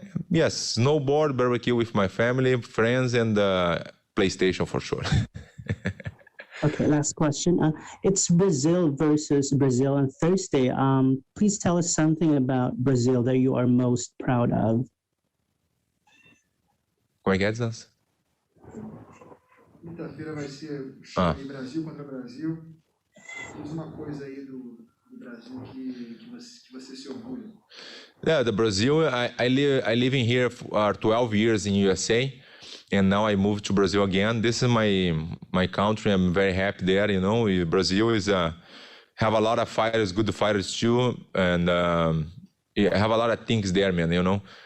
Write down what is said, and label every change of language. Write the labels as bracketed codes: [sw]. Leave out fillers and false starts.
[en] Yes, snowboard, barbecue with my family, friends, and PlayStation for sure. Okay, last question. It's Brazil versus Brazil on Thursday. Please tell us something about Brazil that you are most proud of. [pt] Como é que é, Zans? Quinta-feira vai ser Brasil contra Brasil. Diz uma coisa aí do Brasil que você se orgulha. [en] Yeah, the Brazil, I live in here for 12 years in USA. And now I moved to Brazil again. This is my country. I'm very happy there. Brazil is have a lot of fighters, good fighters too, and I have a lot of things there, man.